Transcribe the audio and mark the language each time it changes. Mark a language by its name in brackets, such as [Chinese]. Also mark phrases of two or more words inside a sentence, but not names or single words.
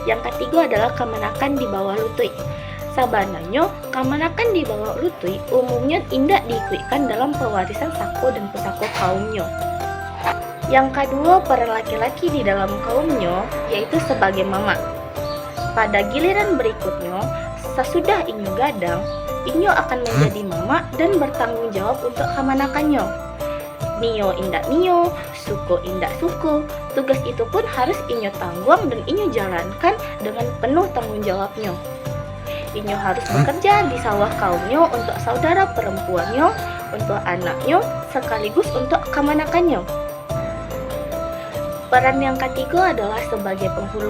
[Indonesian] Yang ketiga adalah kemenakan di bawah lutut. Sabananya, kemenakan di bawah lutut umumnya tidak diikuikan dalam pewarisan sako dan pusako kaumnya. Yang kedua, peran laki-laki di dalam kaumnya yaitu sebagai mama. Pada giliran berikutnya, sesudah inyo gadang, inyo akan menjadi mama dan bertanggung jawab untuk kemenakannya. [Minangkabau] Nio indak nio, suko indak suko, [Indonesian] tugas itu pun harus inyo tanggung dan inyo jalankan dengan penuh tanggung jawabnya. Inyo harus bekerja di sawah kaumnya untuk saudara perempuannya, untuk anaknya, sekaligus untuk kemenakannya. Peran yang ketiga adalah sebagai penghulu.